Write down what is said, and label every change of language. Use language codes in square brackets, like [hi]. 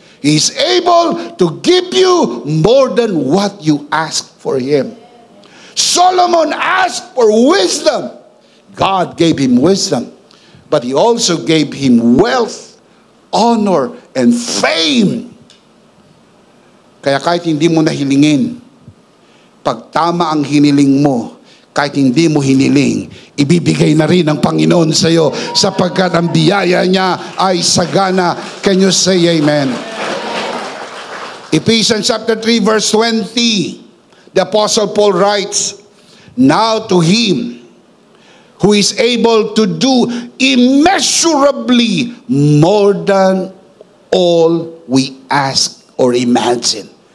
[en] He is able to give you more than what you ask for Him. Solomon asked for wisdom. God gave him wisdom. But He also gave him wealth, honor, and fame. [tl] Kaya kahit hindi mo nahilingin, pag tama ang hiniling mo, kahit hindi mo hiniling, ibibigay na rin ng Panginoon sa iyo sapagkat ang biyaya niya ay sagana. [en] Can you say amen? Ephesians chapter 3 verse 20, the Apostle Paul writes, now to Him who is able to do immeasurably more than all we ask or imagine.